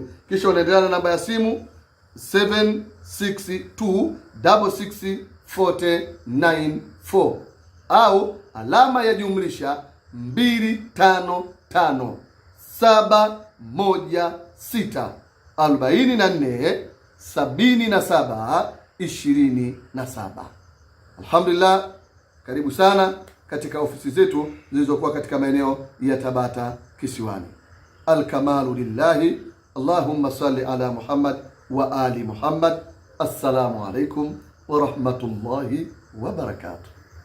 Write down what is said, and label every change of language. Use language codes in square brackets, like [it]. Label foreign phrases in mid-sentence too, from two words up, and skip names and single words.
[sw] Kisha unaendelea na namba ya simu 762664094 au alama ya jumlisha 255-716-44-77-27. Alhamdulillah, karibu sana katika ofisi zetu zilizokuwa katika maeneo ya Tabata Kisiwani. [ar] الكمال لله. اللهم صل على محمد وآل محمد. السلام عليكم ورحمة الله وبركاته.